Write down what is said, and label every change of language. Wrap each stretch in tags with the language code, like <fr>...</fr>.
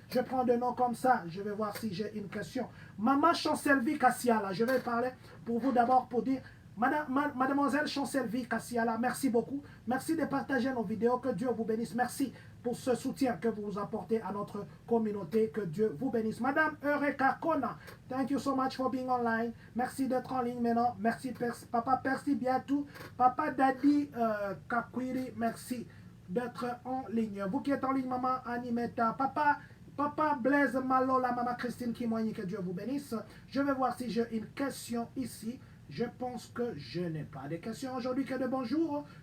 <fr>Je prends des noms comme ça. Je vais voir si j'ai une question. Maman Chancelvi Kassiala, je vais parler pour vous d'abord pour dire, Mademoiselle Chancelvi Kassiala, merci beaucoup. Merci de partager nos vidéos. Que Dieu vous bénisse. Merci pour ce soutien que vous apportez à notre communauté. Que Dieu vous bénisse.</fr> <en>Madame Eureka Kona, thank you so much for being online.</en> <fr>Merci d'être en ligne maintenant. Merci Papa Percy Biatou. Papa Daddy Kakwiri, merci d'être en ligne. Vous qui êtes en ligne, Maman Animeta, Papa Blaise Malola, Maman Christine Kimoigny, que Dieu vous bénisse. Je vais voir si j'ai une question ici. Je pense que je n'ai pas de questions aujourd'hui, que de bonjour.</fr>